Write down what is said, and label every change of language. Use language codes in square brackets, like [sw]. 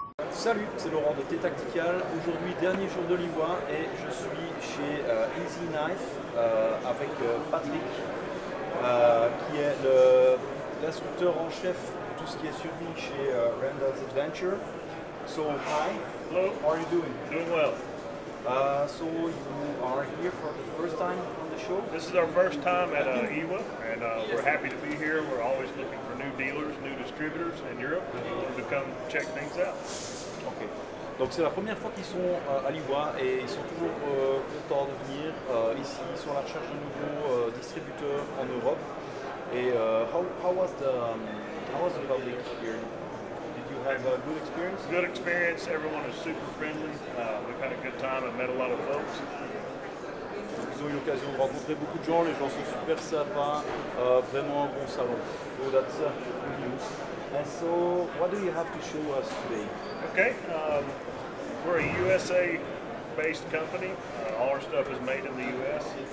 [fr] Salut, c'est Laurent de T-Tactical. Aujourd'hui, dernier jour de l'Iwa et je suis chez Easy Knife avec Patrick qui est l'instructeur en chef de tout ce qui est survie chez Randall's Adventure. [en] So, hi. Hello. How are you doing? Doing well. So you are here for the first time on the show? This is our first time at IWA, and we're happy to be here. We're always looking for new dealers, new distributors in Europe to come check things out. Ok. [fr] Donc c'est la première fois qu'ils sont à l'IWA et ils sont toujours contents de venir ici. Ils sont à la recherche de nouveaux distributeurs en Europe. [en] Et how was the public here? Did you have a good experience? Good experience. Everyone is super friendly. We've had a good time and met a lot of folks. [fr] Ils ont eu l'occasion de rencontrer beaucoup de gens. Les gens sont super sympas. Vraiment un bon salon. [en] So that's good news. And so, what do you have to show us today? Okay. We're a USA-based company. All our stuff is made in the US.